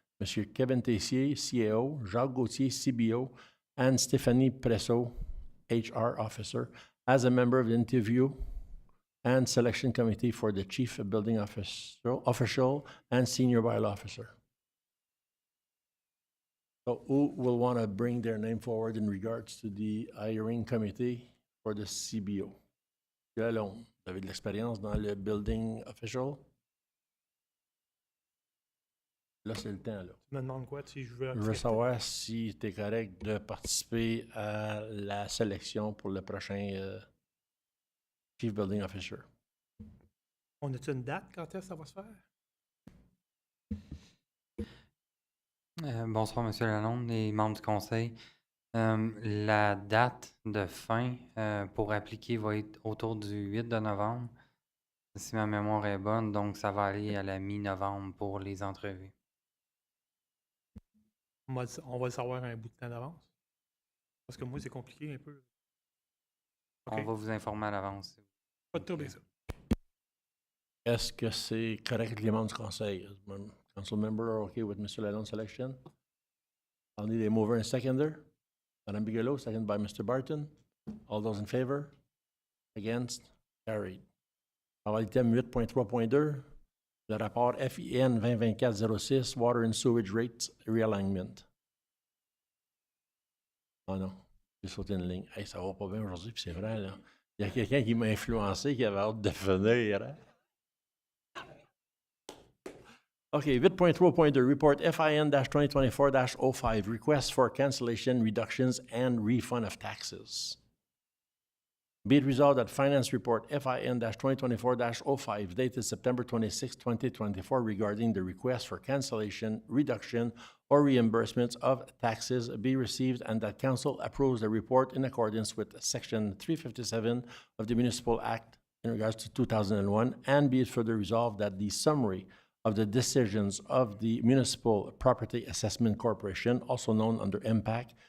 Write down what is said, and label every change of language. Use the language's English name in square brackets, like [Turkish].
[English] Monsieur Kevin Tessier, CAO, Jacques Gauthier, CBO, and Stéphanie Presso, HR Officer, as a member of the interview and selection committee for the Chief Building Official and Senior Bylaw Officer. So who will want to bring their name forward in regards to the hiring committee for the CBO? [French] Monsieur Lalonde, vous avez de l'expérience dans le building official? Là, c'est le temps, là. Tu me demandes quoi si je veux Je veux accepter? savoir si tu es correct de participer à la sélection pour le prochain Chief Building Officer. On a-tu une date quand est-ce que ça va se faire? Bonsoir, M. Lalonde et membres du conseil. La date de fin pour appliquer va être autour du 8 de novembre, si ma mémoire est bonne. Donc, ça va aller à la mi-novembre pour les entrevues. On va le savoir un bout de temps d'avance. Parce que moi, c'est compliqué un peu. OK. On va vous informer à l'avance. Pas de trouble avec ça. Est-ce que c'est correct avec les membres du conseil? [English] Council member are okay with Mr. Lalonde's selection? I'll need a mover and seconder. Madame Bigelow, second by Mr. Barton. All those in favor? Against? Carried. [French] Alors, item 8.3.2, le rapport FIN 2024-06, [English] Water and Sewage Rates Realignment. [French] Oh non, j'ai sauté une ligne. Hey, ça va pas bien aujourd'hui, puis c'est vrai, là. Il y a quelqu'un qui m'a influencé, qui avait hâte de venir. Hein? [English] OK, 8.3.2, Report FIN-2024-05, Request for Cancellation, Reductions, and Refund of Taxes. Be it resolved that Finance Report FIN-2024-05, dated September 26, 2024, regarding the request for cancellation, reduction, or reimbursements of taxes be received, and that Council approves the report in accordance with Section 357 of the Municipal Act in regards to 2001, and be it further resolved that the summary of the decisions of the Municipal Property Assessment Corporation, also known under MPAC,